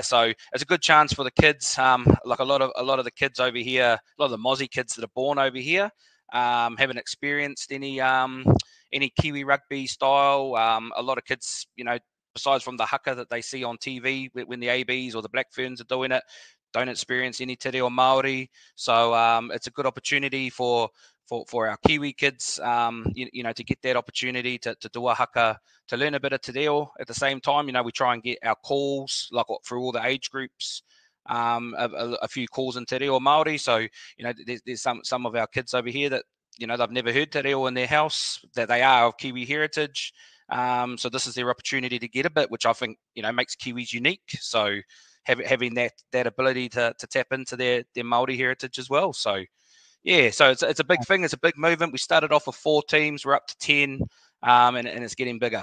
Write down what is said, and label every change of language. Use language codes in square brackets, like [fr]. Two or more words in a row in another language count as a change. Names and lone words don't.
[en] So it's a good chance for the kids. Like a lot of the kids over here, a lot of the Mozzie kids that are born over here, haven't experienced any Kiwi rugby style. A lot of kids, you know, besides from the haka that they see on TV when the ABs or the Black Ferns are doing it, don't experience any te reo Māori. So it's a good opportunity for our Kiwi kids, you know, to get that opportunity to do a haka, to learn a bit of te reo. At the same time, you know, we try and get our calls, like through all the age groups, a few calls in te reo Māori. So, you know, there's some of our kids over here that, you know, they've never heard te reo in their house, that they are of Kiwi heritage. So this is their opportunity to get a bit, which I think, you know, makes Kiwis unique. So having that ability to tap into their Māori heritage as well. So, yeah, so it's a big thing. It's a big movement. We started off with 4 teams. We're up to 10, and it's getting bigger.